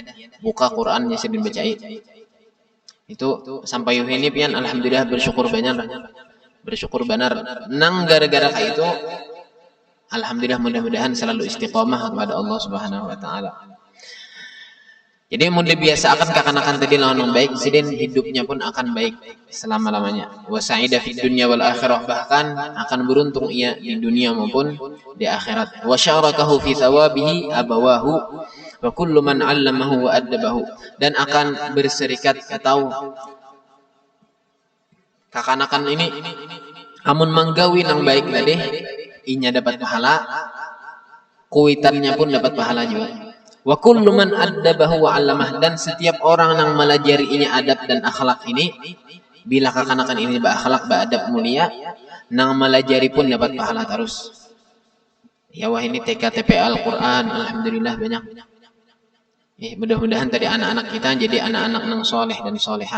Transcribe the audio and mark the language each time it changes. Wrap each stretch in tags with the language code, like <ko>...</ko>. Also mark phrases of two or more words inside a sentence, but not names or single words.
<bjn>Buka Quran jasiden bacain. Itu sampai ini pian alhamdulillah bersyukur banyak. Bersyukur benar. Nang gara-gara kayak itu alhamdulillah mudah-mudahan selalu istiqomah kepada Allah</bjn> <ar>سبحانه وتعالى.</ar> <bjn>Jadi mun dibiasakan kakanakan tadi lawan yang baik, sidin hidupnya pun akan baik selama-lamanya.</bjn> <ar>وسعد في الدنيا والآخرة,</ar> <id>bahkan akan beruntung ia di dunia maupun di akhirat.</id> <ar>وشركه في ثوابه أبواه وكل من علمه وأدبه,</ar> <bjn>dan akan berserikat atau kakanakan ini amun manggawi nang baik tadi inya dapat pahala, kuitannya pun dapat pahala juga.</bjn> <ar>وكل من أدبه وعلمه,</ar> <bjn>dan setiap orang yang melajari ini adab dan akhlak ini, bila kakanakan ini berakhlak beradab mulia, nang melajari pun dapat pahala terus. Ya wah ini TKTP Al-Qur'an alhamdulillah banyak. Mudah-mudahan tadi anak-anak kita jadi anak-anak nang soleh dan solehah.</bjn>